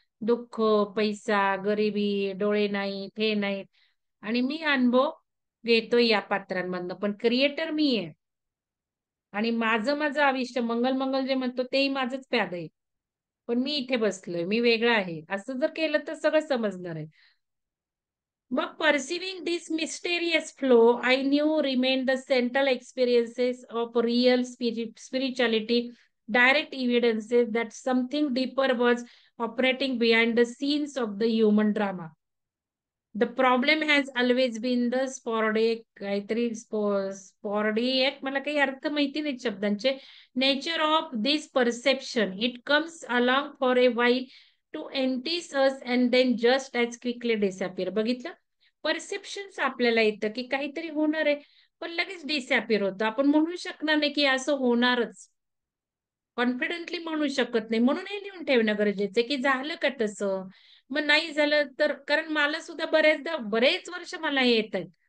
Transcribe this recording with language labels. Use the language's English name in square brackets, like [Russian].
[Marathi] दुःख, पैसा, गरिबी, डोळे नाहीत, हे नाहीत आणि मी अनुभव घेतोय या पात्रांमधनं. पण क्रिएटर मी आहे. आणि माझं आयुष्य मंगल मंगल जे म्हणतो तेही माझंच प्याद आहे. पण मी इथे बसलोय, मी वेगळा आहे. असं जर केलं तर सगळं समजणार आहे. [English] मग perceiving this mysterious flow, I knew remained the central experiences of real spirituality, direct evidences that something deeper was operating behind the scenes of the human drama. The problem has always been the sporadic काहीतरी sporadic [Marathi] मला काही अर्थ माहिती नाही शब्दांचे [English] nature of this perception. It comes along for a while to entice us and then just as quickly disappear. [Marathi] बघितलं? Perceptions आपल्याला येतं की काहीतरी होणार आहे, पण लगेच डिसअपिअर होतं. आपण म्हणू शकणार नाही की असं होणारच. कॉन्फिडेंटली म्हणू शकत नाही. म्हणून हे लिहून ठेवणं गरजेचं आहे, की झालं का तसं? मग नाही झालं तर कारण मला सुद्धा बऱ्याचदा बरेच वर्ष मला हे येतायत.